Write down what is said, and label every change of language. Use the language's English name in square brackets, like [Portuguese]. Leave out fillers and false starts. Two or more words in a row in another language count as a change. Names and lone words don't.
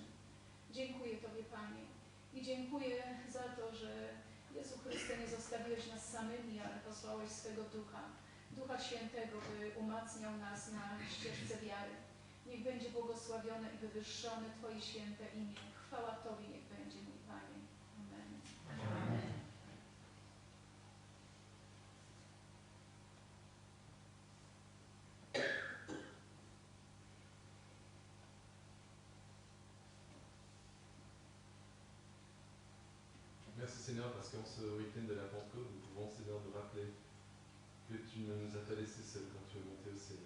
[Polish] Dziękuję Tobie, Panie, i dziękuję za to, że Jezu Chryste, nie zostawiłeś nas samymi, ale posłałeś swego Ducha, Ducha Świętego, by umacniał nas na ścieżce wiary. Niech będzie błogosławione i wywyższone Twoje święte imię. Chwała Tobie niech będzie, mój Panie. Amen. Amen. [French] Merci Seigneur parce qu'en ce week-end de la Pentecôte, nous pouvons Seigneur nous rappeler que tu ne nous as pas laissés seuls quand tu es monté au ciel.